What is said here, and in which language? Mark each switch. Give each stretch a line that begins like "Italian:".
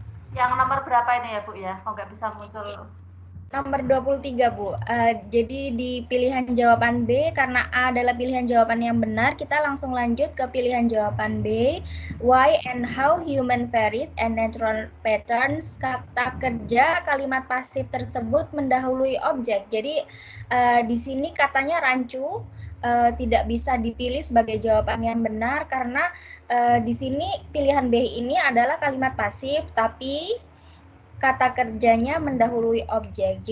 Indonesian: Yang nomor berapa ini ya, Bu ya? Kok nggak bisa muncul? Nomor 23, Bu. Jadi di pilihan jawaban B, karena A adalah pilihan jawaban yang benar, kita langsung lanjut ke pilihan jawaban B.
English: Why and how human varied and natural patterns.
Indonesian: Kata kerja kalimat pasif tersebut mendahului objek. Jadi di sini katanya rancu, tidak bisa dipilih sebagai jawaban yang benar karena di sini pilihan B ini adalah kalimat pasif, tapi kata kerjanya mendahului objek.